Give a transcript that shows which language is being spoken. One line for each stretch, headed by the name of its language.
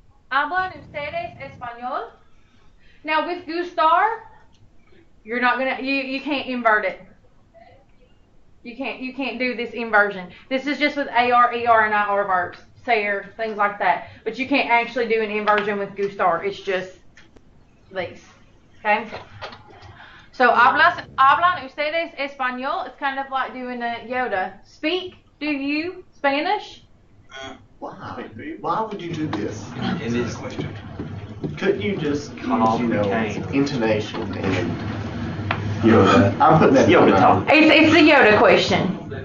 Spanish: Hablan ustedes español?
English: Now with gustar, you're not gonna you can't invert it. You can't do this inversion. This is just with AR, ER, and IR verbs, ser, things like that. But you can't actually do an inversion with gustar. It's just these. Okay? So
Spanish: hablan ustedes español?
English: It's kind of like doing a Yoda. Speak, do you Spanish? Why? Why would you do this? It is a question. Couldn't you just use, Contain. intonation and Yoda? I'm putting that Yoda talk. It's the Yoda question.